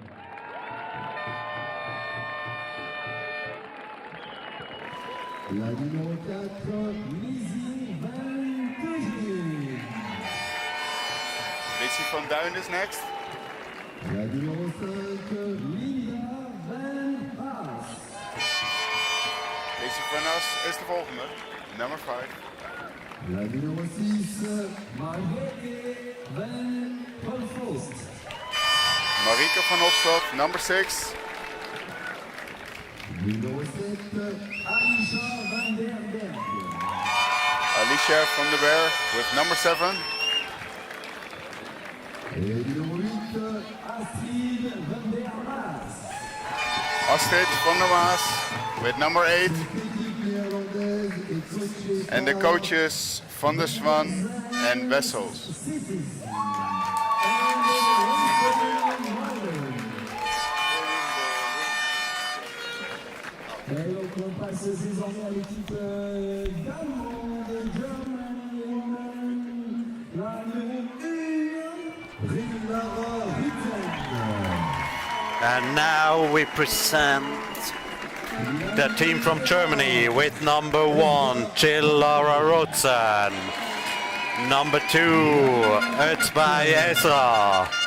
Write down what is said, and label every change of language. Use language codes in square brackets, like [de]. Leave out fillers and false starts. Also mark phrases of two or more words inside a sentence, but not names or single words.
[fr] La numéro 4, Lizzie Van Teugen. [en] Lizzie van Duin is next. [fr] La numéro 5, Linda Van Haas. [nl] Lizzie van As is de volgende. Nummer 5. [fr] La numéro 6, Marieke Van Holst. [en] Marieke van Hofstad, number 6. [fr] Numéro 7, Alicia Van der Berg. [en] Alicia van der Berg with number 7. [fr] Et numéro 8, Astrid Van der Maas. [en] Astrid van der Maas with number 8. And the coaches Van der Swan and Wessels. [fr] Et donc on passe désormais à l'équipe d'Allemand de Germany Women. [en] And now we present the team from Germany with number 1, Lara Rotzen. Number 2, Özbay Ezra.